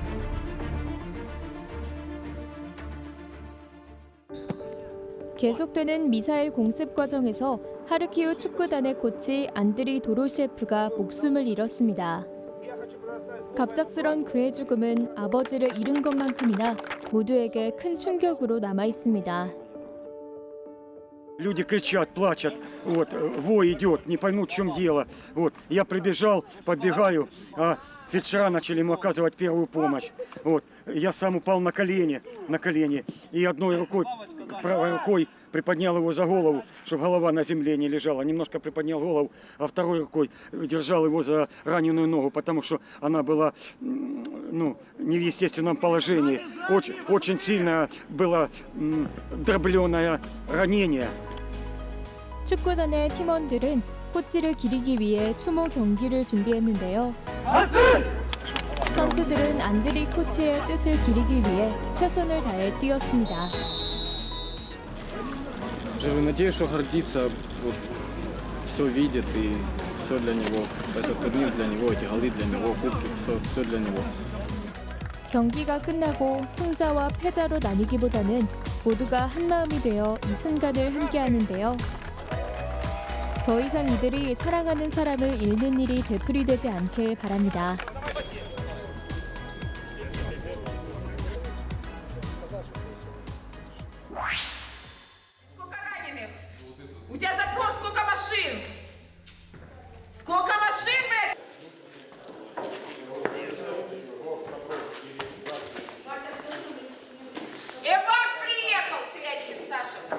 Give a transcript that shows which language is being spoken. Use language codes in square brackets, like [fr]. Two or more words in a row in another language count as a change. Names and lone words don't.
[ko] 계속되는 미사일 공습 과정에서 하르키우 축구단의 코치 안드리 도로셰프가 목숨을 잃었습니다. 갑작스런 그의 죽음은 아버지를 잃은 것만큼이나 모두에게 큰 충격으로 남아 있습니다. [ru] Люди кричат, плачут, вой идет, не поймут, в чем дело. Я прибежал, подбегаю, а фельдшера начали ему оказывать первую помощь. Я сам упал на колени, и одной рукой, правой рукой приподнял его за голову, чтобы голова на земле не лежала. Немножко приподнял голову, а второй рукой держал его за раненую ногу, потому что она была не в естественном положении. Очень сильно было дробленое ранение. [ko] 축구단의 팀원들은 코치를 기리기 위해 추모 경기를 준비했는데요. 선수들은 안드리 코치의 뜻을 기리기 위해 최선을 다해 뛰었습니다. [ru] Живу надеюсь, что гордится, все видит и все для него. Этот турнир для него, эти голы для него, кубки, все для него. [ko] 경기가 끝나고 승자와 패자로 나뉘기보다는 모두가 한마음이 되어 이 순간을 함께하는데요. 더 이상 이들이 사랑하는 사람을 잃는 일이 되풀이되지 않길 바랍니다. [ru] У тебя запрос, сколько машин? Сколько машин, блядь? Эвак приехал, ты один, Саша.